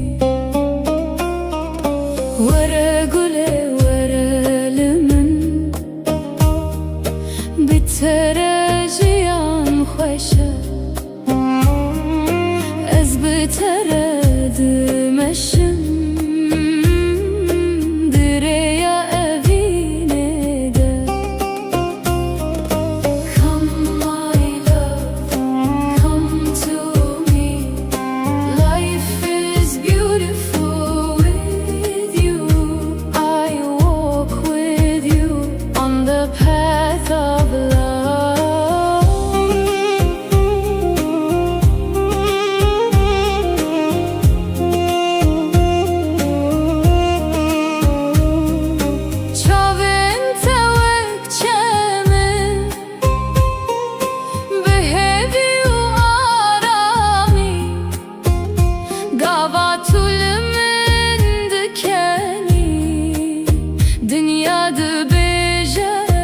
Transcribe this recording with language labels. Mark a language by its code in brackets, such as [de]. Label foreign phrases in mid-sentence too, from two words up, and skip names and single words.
[ku] وەرە گولێ وەرە لە من بتەرە ژیان خۆشە ئەس بتەرە دمەشم درێیە ئەڤینێدە [en] Come my love, come to me. Life is beautiful with you. I walk with you on the path of love. [ku] Çavên tewek çemin bihevî û aramî gava tul min dikenî dinya dibêje